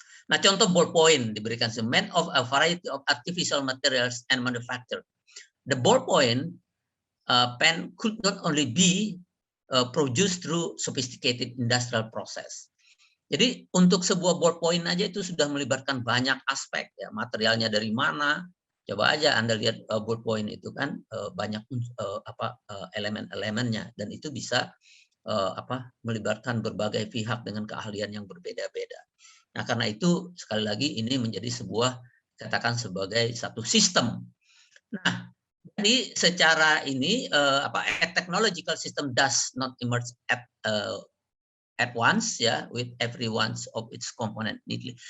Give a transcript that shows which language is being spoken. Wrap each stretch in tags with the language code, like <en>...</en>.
<id>Nah, contoh ballpoint diberikan</id> <en>made of a variety of artificial materials and manufacture. The ballpoint pen could not only be produced through sophisticated industrial process.</en> <id>Jadi untuk sebuah ballpoint aja itu sudah melibatkan banyak aspek ya, materialnya dari mana. Coba aja Anda lihat ballpoint itu kan banyak elemen-elemennya, dan itu bisa melibatkan berbagai pihak dengan keahlian yang berbeda-beda. Nah, karena itu sekali lagi ini menjadi sebuah katakan sebagai satu sistem. Nah, jadi secara ini</id> <en>a technological system does not emerge at once ya, with every one of its component neatly.</en>